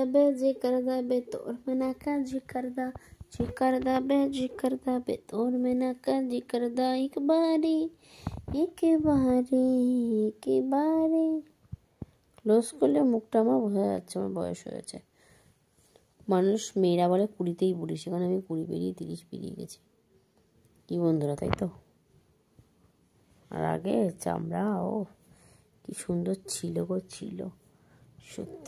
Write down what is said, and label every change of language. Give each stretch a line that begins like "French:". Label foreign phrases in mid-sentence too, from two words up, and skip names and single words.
Hindi: बे तोर में ना का जिक्र बे तोर में ना का जिक्र
Bangla: एक बारी ক্লোজ করলে মুখটা আমার বোঝা যাচ্ছে আমার বয়স হয়েছে। মানুষ মেয়েরা বলে 20তেই বুড়ি, সেখানে আমি 20 পেরিয়ে 30 পেরিয়ে গেছি। কি বন্ধুরা, তাই তো? আর আগে চামড়া কি সুন্দর ছিল গো, ছিল সত্যি।